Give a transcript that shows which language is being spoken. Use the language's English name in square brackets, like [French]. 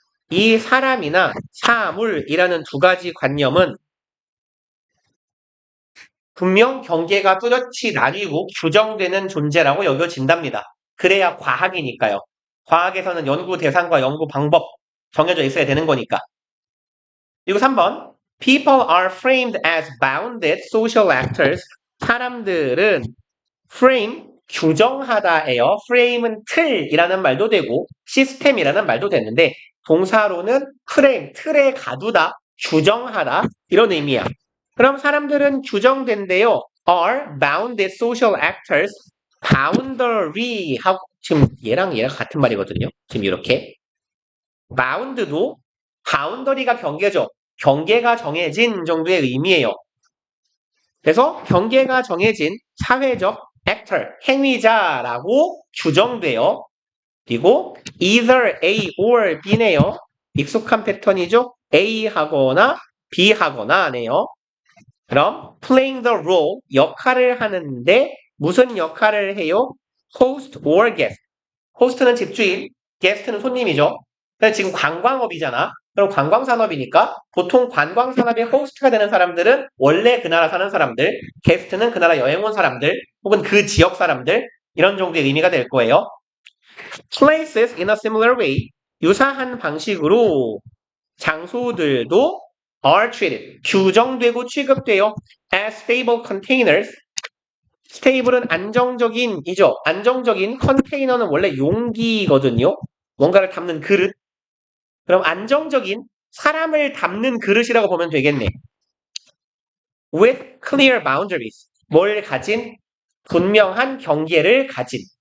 [Korean] 이 사람이나 사물이라는 두 가지 관념은 분명 경계가 뚜렷이 나뉘고 규정되는 존재라고 여겨진답니다. 그래야 과학이니까요. 과학에서는 연구 대상과 연구 방법 정해져 있어야 되는 거니까. 그리고 3번. [English] People are framed as bounded social actors. [Korean] 사람들은 frame, 규정하다예요. frame은 틀이라는 말도 되고 시스템이라는 말도 되는데 동사로는 frame, 틀에 가두다, 규정하다 이런 의미야. 그럼 사람들은 규정된대요. [English] are bounded social actors. [Korean] boundary 하고 지금 얘랑 얘랑 같은 말이거든요. 지금 이렇게 bound도 boundary가 경계죠. 경계가 정해진 정도의 의미예요. 그래서 경계가 정해진 사회적 actor, 행위자라고 규정돼요. 그리고 either A or B네요. 익숙한 패턴이죠. A 하거나 B 하거나네요. 그럼 [English] playing the role, [Korean] 역할을 하는데 무슨 역할을 해요? [English] host or guest. [Korean] 호스트는 집주인, 게스트는 손님이죠. 근데 지금 관광업이잖아. 그럼 관광산업이니까 보통 관광산업의 호스트가 되는 사람들은 원래 그 나라 사는 사람들, 게스트는 그 나라 여행 온 사람들, 혹은 그 지역 사람들, 이런 정도의 의미가 될 거예요. [English] Places in a similar way, [Korean] 유사한 방식으로 장소들도 [English] are treated, [Korean] 규정되고 취급돼요. [English] as stable containers. [Korean] 스테이블은 안정적인이죠. 안정적인 컨테이너는 원래 용기거든요. 뭔가를 담는 그릇. 그럼 안정적인 사람을 담는 그릇이라고 보면 되겠네. [English] With clear boundaries. [Korean] 뭘 가진? 분명한 경계를 가진.